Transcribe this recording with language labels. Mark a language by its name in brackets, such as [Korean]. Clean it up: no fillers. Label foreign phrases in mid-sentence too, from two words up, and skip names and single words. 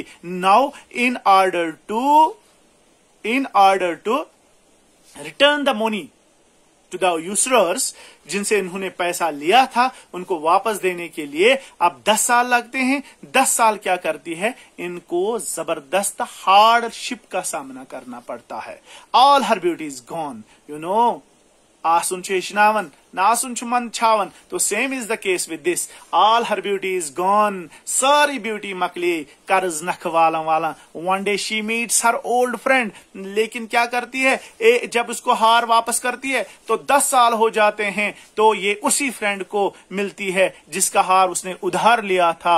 [English] now in order to return the money to the users, [Hindi] जिनसे इन्होंने पैसा लिया था, उनको वापस देने के लिए अब 10 साल लगते हैं. 10 साल क्या करती है, इनको जबरदस्त हार्डशिप का सामना करना पड़ता है. [English] All her beauty is gone. You know, [Kashmiri] आसुन छेशनावन नासुन मन छावन. [English] So same is the case with this. All her beauty is gone. [Kashmiri] सारी ब्यूटी मकली, कर्ज नख वाला. [English] One day she meets her old friend. [Hindi] लेकिन क्या करती है, जब उसको हार वापस करती है तो 10 साल हो जाते हैं, तो ये उसी फ्रेंड को मिलती है जिसका हार उसने उधार लिया था.